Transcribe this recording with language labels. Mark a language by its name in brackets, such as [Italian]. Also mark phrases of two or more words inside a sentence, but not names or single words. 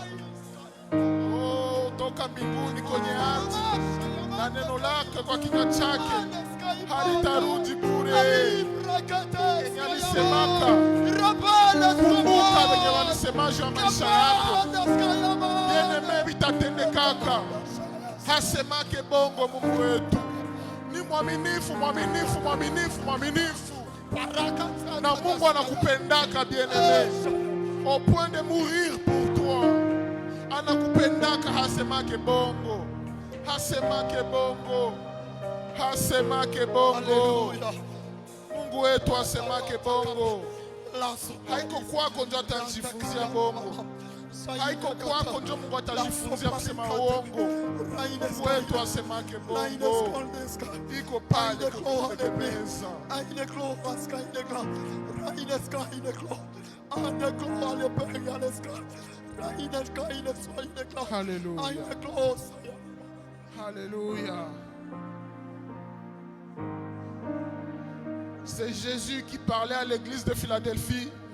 [Swahili] Oh, toka mbinguni kwenye ardhi, na neno lako kwa kinywa chake halitarudi bure. Yenye alisemaka, kumbuka wenye walisema juu ya maisha yako. Bien-aimé, vitatendekaka. Hasemake bongo Mungu wetu. Ni mwaminifu, mwaminifu, mwaminifu, mwaminifu. Na Mungu anakupendaka [French] bien-aimé, au point de mourir pour toi. [Swahili] Anakupendaka, hasemake bongo. Hasemake bongo. Hasemake bongo. Mungu wetu hasemake bongo. Haiko kwako ndio atajifunzia bongo. Haiko kwako ndio Mungu atajifunzia kusema uongo. Mungu wetu hasemake bongo. Iko pale kukupendeza. Hallelujah. Hallelujah. [French] C'est Jésus qui parlait à l'église de Philadelphie.